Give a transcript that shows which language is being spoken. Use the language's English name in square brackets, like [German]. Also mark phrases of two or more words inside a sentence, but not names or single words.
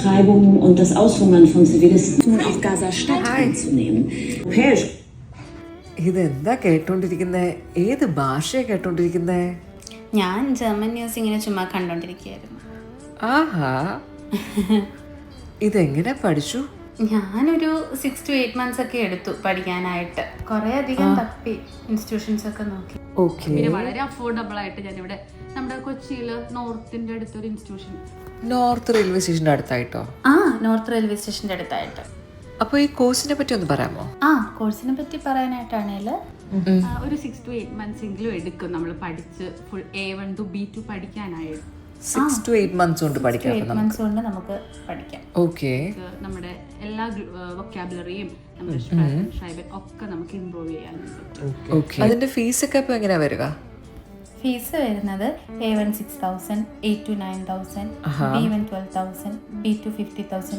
[German] Vertreibung und das Aushungern von Zivilisten auf Gaza-Stadt einzunehmen. Europäisch. [Malayalam] ഇതെന്താ കേട്ടോണ്ടിരിക്കുന്നേ? ഏത് ഭാഷയാ കേട്ടോണ്ടിരിക്കുന്നേ? ഞാൻ [English] German news [Malayalam] ഇങ്ങനെ ചുമ്മാ കണ്ടോണ്ടിരിക്കുകയായിരുന്നു. ആഹാ, ഇതെങ്ങനെ പഠിച്ചു? ഞാനൊരു [English] 6 to 8 months [Malayalam] ഒക്കെ എടുത്തു പഠിക്കാനായിട്ട്. കുറേ അധികം തപ്പി ഇൻസ്റ്റിറ്റ്യൂഷൻസ് ഒക്കെ നോക്കി. ഓക്കെ. പിന്നെ വളരെ അഫോർഡബിൾ ആയിട്ട് ഞാനിവിടെ നമ്മുടെ കൊച്ചിയിൽ നോർത്തിന്റെ അടുത്തൊരു ഇൻസ്റ്റിറ്റ്യൂഷൻ. നോർത്ത് റെയിൽവേ സ്റ്റേഷന്റെ അടുത്തായിട്ടോ? നോർത്ത് റെയിൽവേ സ്റ്റേഷൻ്റെ അടുത്തായിട്ട്. അപ്പോൾ ഈ കോഴ്സിനെ പറ്റി ഒന്ന് പറയാമോ? കോഴ്സിനെ പറ്റി പറയാനായിട്ടാണെങ്കിൽ ഒരു [English] 6 to 8 months [Malayalam] എങ്കിലും എടുക്കും നമ്മൾ പഠിച്ച് ഫുൾ [English] A1 to B2 [Malayalam] പഠിക്കാനായിട്ട്. [English] 6 to 8 months [Malayalam] കൊണ്ട് പഠിക്കാം. 8 months കൊണ്ട് നമുക്ക് പഠിക്കാം. ഓക്കെ. നമ്മുടെ എല്ലാ വൊക്കാബുലറിയും നമ്മുടെ സ്പെഷ്യൽ ഒക്കെ നമുക്ക് ഇംപ്രൂവ് ചെയ്യാനുണ്ട്. ഓക്കെ. അതിന്റെ ഫീസ് ഒക്കെ ഇപ്പൊ എങ്ങനെയാ വരിക? ഫീസ് വരുന്നത് A1 6,000, A2 9,000, B1 12,000, B2 50,000.